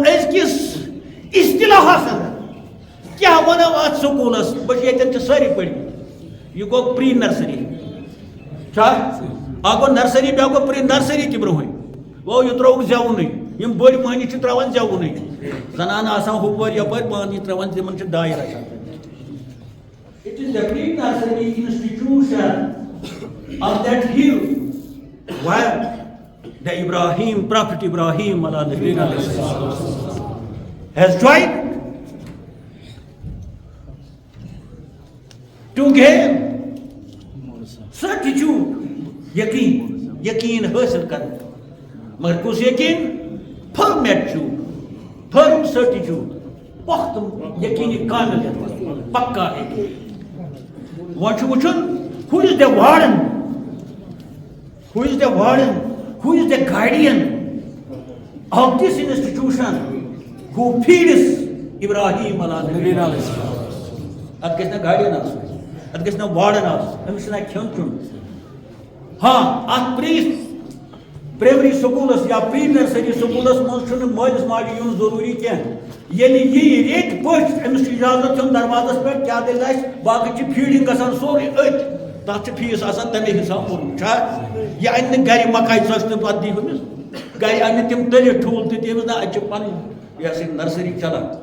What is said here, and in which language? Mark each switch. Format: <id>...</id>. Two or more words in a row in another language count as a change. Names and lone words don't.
<ks>أزکِس اصطلاحس اندر کیا ونو ات سکولس بچ یتن چھ ساری پڑھمٕتۍ یہ گوٚو</ks> <en>pre nursery</en> <ks>چھا اکھ گوٚو نرسری بیٛاکھ گوٚو</ks> <en>pre nursery</en> <ks>تہِ برونٛہٕے گوٚو یہِ ترٛووُکھ زٮ۪وُنٕے یِم بٔڑۍ مٔہنی چھِ ترٛاوان زٮ۪وُنٕے زنانہٕ آسان ہُپٲرۍ یپٲرۍ مٔہنی ترٛاوان تِمن چھِ دایہِ رچھان</ks> <en>It is the pre-nursery institution of that hill where the Ibrahim, Prophet Ibrahim has joined to gain certitude,</en> <ur>یقین حاصل کرنا مگر کس</ur> <en>یقین firm attitude, firm certitude,</en> <ks>پختم یقینی کامل پکا یقین وۄنۍ چھُ وٕچھُن</ks> <en>who is the warden, who is the warden, who is the guardian of this institution who feeds Ibrahim</en> <ks>ات گژھِ نہ گاڑین آسُن ات گژھِ نہ وارڈن آسُن أمِس چھُنہ کھیوٚن چیوٚن ہاں ات</ks> <en>primary schools</en> <ks>یا</ks> <en>pre nursery schools</en> <ks>منٛز چھُنہٕ مٲلِس ماجہِ یُن ضروٗری کینٛہہ ییٚلہِ یی ریٚتۍ پٔژھۍ أمِس چھُ اِجازت دیُن دروازس پٮ۪ٹھ کیٛاہ دٔلیٖل آسہِ باقٕے چھِ فیٖڈِنٛگ گژھان سورُے أتھۍ تتھ چھُ فیٖس آسان تمے حساب کوٚرمُت چھا یہِ انہِ نہٕ گرِ مکاے ژۄچہِ تہٕ پتہٕ دی ہُمِس گرِ انہِ نہٕ تِم تٔلِتھ ٹھوٗل تہِ دِیٖمٕس نہ اتہِ چھِ پنٕنۍ یہِ ہسا یہِ نرسری چلان</ks>